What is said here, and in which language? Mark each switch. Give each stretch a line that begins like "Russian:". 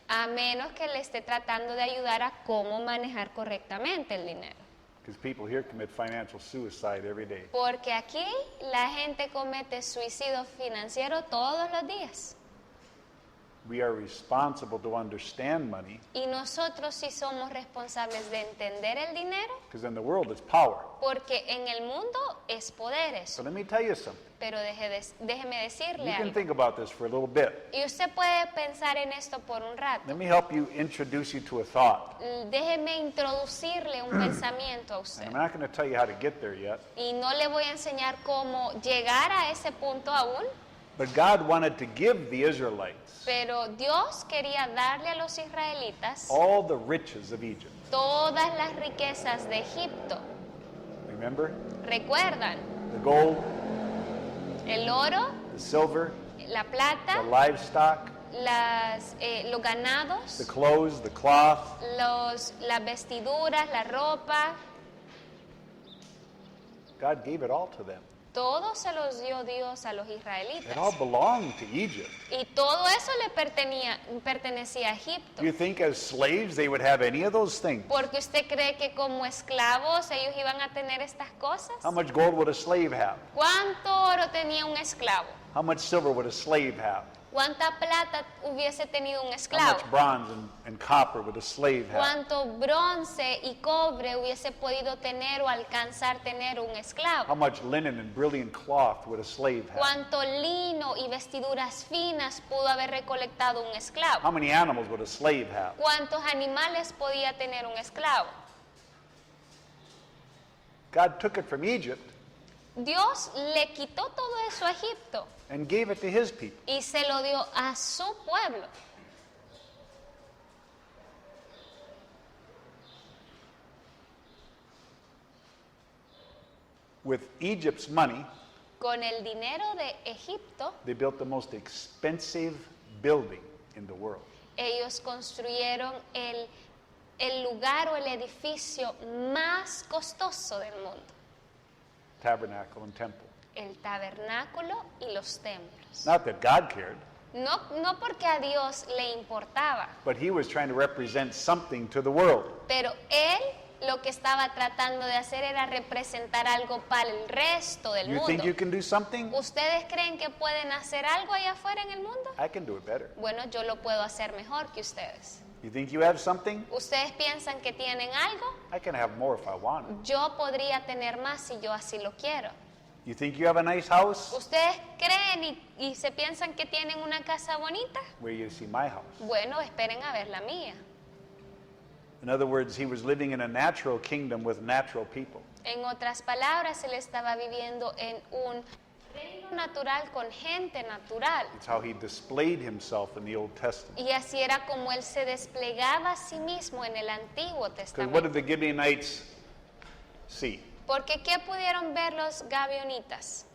Spanish: A menos que le esté tratando de ayudar a cómo manejar correctamente el dinero.
English: Because people here commit financial suicide every day.
Spanish: Porque aquí la gente comete suicidio financiero todos los días.
English: We are responsible to understand money
Spanish: Y nosotros sí somos responsables de entender el dinero,
English: because in the world it's power.
Spanish: porque en el mundo es poder eso.
English: So let me tell you something.
Spanish: Pero déjeme decirle
English: You can
Spanish: algo.
English: think about this for a little bit.
Spanish: Y usted puede pensar en esto por un rato.
English: Let me help you introduce you to a thought.
Spanish: Déjeme introducirle un pensamiento a usted.
English: And I'm not going to tell you how to get there yet.
Spanish: Y no le voy a enseñar cómo llegar a ese punto aún,
English: But God wanted to give the Israelites
Spanish: pero Dios quería darle a los israelitas
English: all the riches of Egypt.
Spanish: todas las riquezas de Egipto.
English: Remember?
Spanish: ¿Recuerdan?
English: The gold,
Spanish: El oro,
English: the silver,
Spanish: la
English: the
Spanish: plata,
English: livestock,
Spanish: los ganados,
English: the clothes, the cloth.
Spanish: las vestiduras, la ropa.
English: God gave it all to them.
Spanish: Todo se los dio Dios a los
English: It
Spanish: israelitas.
English: all belonged to Egypt.
Spanish: Y todo eso le pertenecía a Egipto.
English: Do you think as slaves they would have any of those things?
Spanish: Porque usted cree que como esclavos ellos iban a tener estas cosas.
English: How much gold would a slave have?
Spanish: ¿Cuánto oro tenía un esclavo?
English: How much silver would a slave have?
Spanish: ¿Cuánta plata hubiese tenido un
English: How
Spanish: esclavo?
English: much bronze and copper would a slave have?
Spanish: ¿Cuánto bronce y cobre hubiese podido tener o alcanzar tener un
English: How
Spanish: esclavo?
English: much linen and brilliant cloth would a slave have?
Spanish: ¿Cuánto lino y vestiduras finas pudo haber recolectado un
English: How
Spanish: esclavo?
English: many animals would a slave have?
Spanish: ¿Cuántos animales podía tener un esclavo?
English: God took it from Egypt
Spanish: Dios le quitó todo eso a Egipto
English: and gave it to his people.
Spanish: y se lo dio a su pueblo.
English: With Egypt's money,
Spanish: Con el dinero de Egipto,
English: they built the most expensive building in the world.
Spanish: ellos construyeron el lugar o el edificio más costoso del mundo,
English: Tabernacle and temple.
Spanish: el tabernáculo y los templos.
English: Not that God cared,
Spanish: No porque a Dios le importaba,
English: but he was trying to represent something to the world.
Spanish: pero él lo que estaba tratando de hacer era representar algo para el resto del
English: You think
Spanish: mundo.
English: you can do something?
Spanish: ¿Ustedes creen que pueden hacer algo allá afuera en el mundo?
English: I can do it better.
Spanish: Bueno, yo lo puedo hacer mejor que ustedes.
English: You think you have something?
Spanish: ¿Ustedes piensan que tienen algo?
English: I can have more if I want.
Spanish: Yo podría tener más si yo así lo quiero.
English: You think you have a nice house?
Spanish: ¿Ustedes creen y se piensan que tienen una casa bonita?
English: Where you see my house.
Spanish: Bueno, esperen a ver la mía.
English: In other words, he was living in a natural kingdom with natural people.
Spanish: En otras palabras, él estaba viviendo en un reino natural con gente natural.
English: It's how he displayed himself in the Old Testament.
Spanish: Y así era como él se desplegaba a sí mismo en el Antiguo
English: Because what did the Gibeonites see?
Spanish: Porque ¿qué pudieron ver los gabionitas?